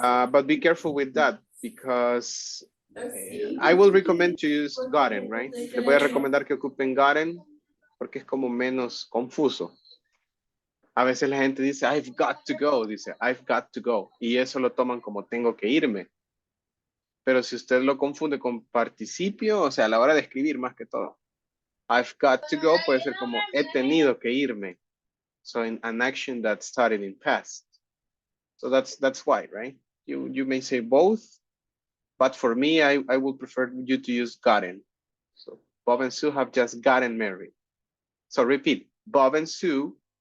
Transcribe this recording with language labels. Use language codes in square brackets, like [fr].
[en] But be careful with that because I will recommend to use gotten, right? [es] Les voy a recomendar que ocupen gotten porque es como menos confuso. A veces la gente dice, [en] I've got to go, [es] dice, [en] I've got to go. [es] Y eso lo toman como tengo que irme. Pero si usted lo confunde con participio, o sea, a la hora de escribir más que todo. [en] I've got to go [es] puede ser como he tenido que irme. [en] So in an action that started in past. So that's why, right? You may say both, but for me, I would prefer you to use gotten. So Bob and Sue have just gotten married. So repeat, Bob and Sue.